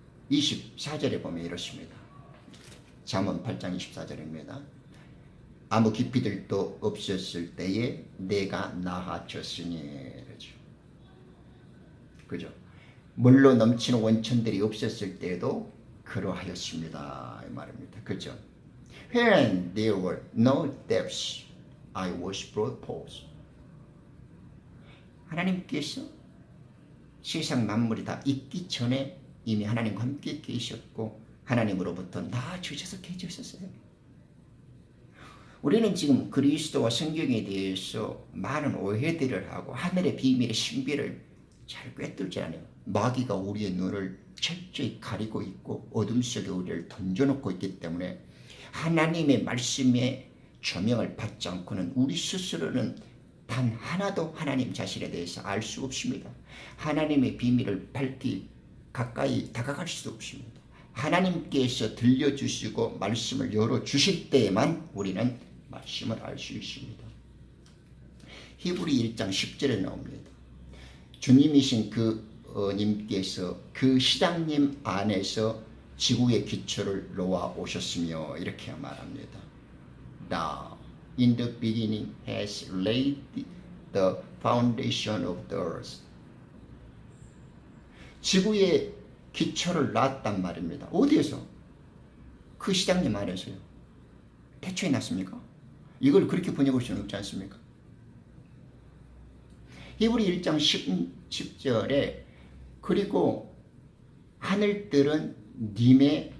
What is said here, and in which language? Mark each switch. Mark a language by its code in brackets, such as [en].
[ko] (24절에) 보면 이렇습니다. 잠언 8장 24절입니다. 아무 깊이들도 없었을 때에 내가 나아졌으니. 그죠? 물로 넘치는 원천들이 없었을 때에도 그러하였습니다. 이 말입니다. 그죠? [en] When there were no depths, I was brought forth. [ko] 하나님께서 세상 만물이 다 있기 전에 이미 하나님과 함께 계셨고 하나님으로부터 나아주셔서 계셨어요. 우리는 지금 그리스도와 성경에 대해서 많은 오해들을 하고 하늘의 비밀의 신비를 잘 꿰뚫지 않아요. 마귀가 우리의 눈을 철저히 가리고 있고 어둠 속에 우리를 던져놓고 있기 때문에 하나님의 말씀에 조명을 받지 않고는 우리 스스로는 단 하나도 하나님 자신에 대해서 알 수 없습니다. 하나님의 비밀을 밝히 가까이 다가갈 수도 없습니다. 하나님께서 들려주시고 말씀을 열어주실 때에만 우리는 말씀을 알 수 있습니다. 히브리 1장 10절에 나옵니다. 주님이신 님께서 그 시장님 안에서 지구의 기초를 놓아 오셨으며 이렇게 말합니다. [en] Thou in the beginning has laid the foundation of the earth. [ko] 지구의 기초를 놨단 말입니다. 어디에서? 그 시장님 안에서요. 태초에 놨습니까? 이걸 그렇게 번역할 수는 없지 않습니까? 히브리 1장 10절에 그리고 하늘들은 님의